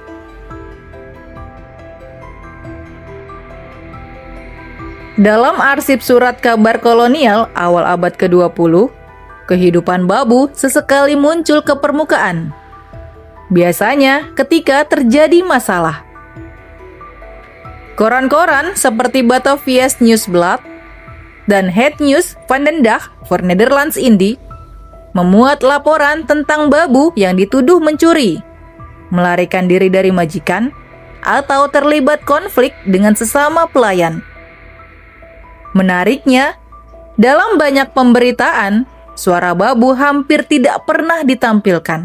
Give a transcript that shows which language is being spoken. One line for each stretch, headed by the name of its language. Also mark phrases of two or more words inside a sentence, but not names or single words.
Indonesian: Dalam arsip surat kabar kolonial awal abad ke-20, kehidupan babu sesekali muncul ke permukaan. Biasanya ketika terjadi masalah. Koran-koran seperti Batavia's Nieuwsblad dan Het Nieuws van den Dag voor Nederlands Indie memuat laporan tentang babu yang dituduh mencuri, melarikan diri dari majikan, atau terlibat konflik dengan sesama pelayan. Menariknya, dalam banyak pemberitaan, suara babu hampir tidak pernah ditampilkan.